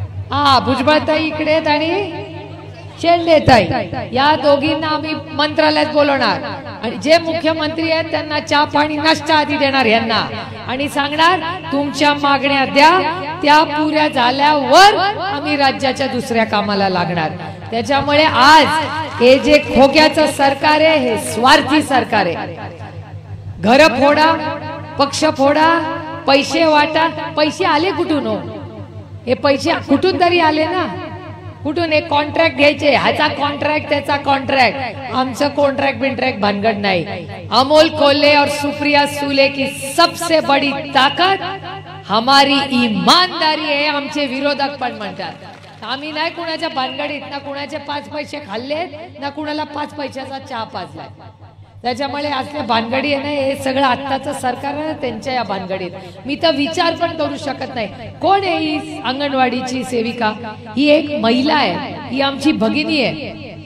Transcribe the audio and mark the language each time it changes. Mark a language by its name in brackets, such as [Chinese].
[Marathi] हा, भुजबळताई इकडे आणि शेंडेताई, या दोघींना आम्ही मंत्रालयात बोलवणार आणि जे मुख्यमंत्री आहेत त्यांना चहा पाणी नाश्ता आधी देणार यांना आणि सांगणार तुमच्या मागण्या द्या, त्या पुऱ्या झाल्यावर आम्ही राज्याच्या दुसऱ्या कामाला लागणार। त्याच्यामुळे आज हे जे खोक्याचं सरकार आहे हे स्वार्थी सरकार आहे। घर फोडा, पक्ष फोडा, पैसे वाटा। पैसे आले कुठून हो? हे पैसे कुठून तरी आले ना? कुठून? एक कॉन्ट्रॅक्ट घ्यायचे, ह्याचा कॉन्ट्रॅक्ट त्याचा कॉन्ट्रॅक्ट। आमचं कॉन्ट्रॅक्ट बिंट्रॅक्ट भानगड नाही। [Hindi] अमोल कोल्हे और सुप्रिया सुले की सबसे बड़ी ताकत हमारी ईमानदारी है। [Marathi] आमचे विरोधक पण म्हणतात आम्ही नाही कुणाच्या भानगडीत, ना कुणाचे 5 पैसे खाल्ले, ना कुणाला 5 पैशाचा चहा पाजलाय। त्याच्यामुळे असल्या भानगडी आहे ना, हे सगळं आत्ताचं सरकार आहे ना, त्यांच्या या भानगडीत मी तर विचार पण करू शकत नाही. कोण आहे ही अंगणवाडीची सेविका? ही एक महिला आहे, ही आमची भगिनी आहे.